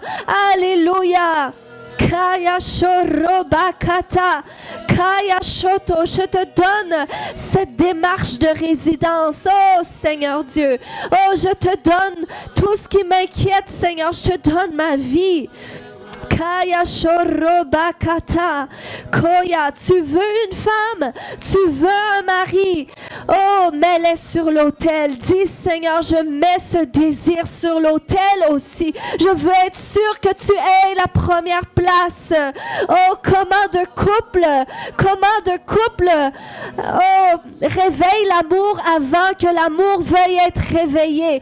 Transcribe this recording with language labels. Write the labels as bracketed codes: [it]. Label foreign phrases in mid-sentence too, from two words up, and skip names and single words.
[fr] Alléluia. Kaya Shorobakata. Kaya Shoto. Je te donne cette démarche de résidence. Oh Seigneur Dieu. Oh, je te donne tout ce qui m'inquiète, Seigneur. Je te donne ma vie. Kaya Shorobakata. Koya, tu veux une femme, tu veux un mari. Oh, mets-les sur l'autel. Dis, Seigneur, je mets ce désir sur l'autel aussi. Je veux être sûr que tu aies la première place. Oh, comment de couple, oh, réveille l'amour avant que l'amour veuille être réveillé.